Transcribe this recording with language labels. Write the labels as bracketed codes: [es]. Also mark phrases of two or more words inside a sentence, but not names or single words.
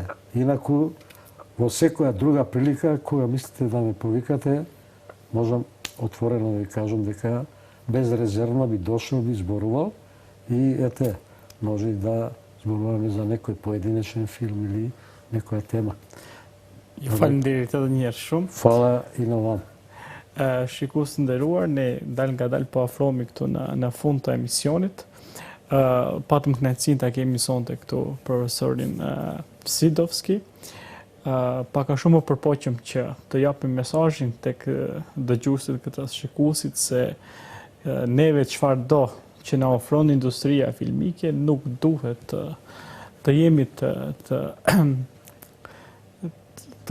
[mk] Инаку, во секоја друга прилика, кога мислите да ме повикате, можам отворено да ви кажам дека безрезервно би дошол, би зборувал и ете, може и да зборуваме за некој поединечен филм или некоја тема. [sq] Ju falenderit edhe një herë shumë. [mk] Фала и на вам. [sq] Shikues të nderuar, ne dal nga dal po afrohemi këtu në fund të emisionit. Patëm kënaqësinë ta kemi sonte këtu profesorin Sidovski. Pak a shumë përpoqëm që të japim mesazhin tek dëgjuesit e këtë shikuesit se neve çfarë do që na ofron industria filmike nuk duhet të jemi të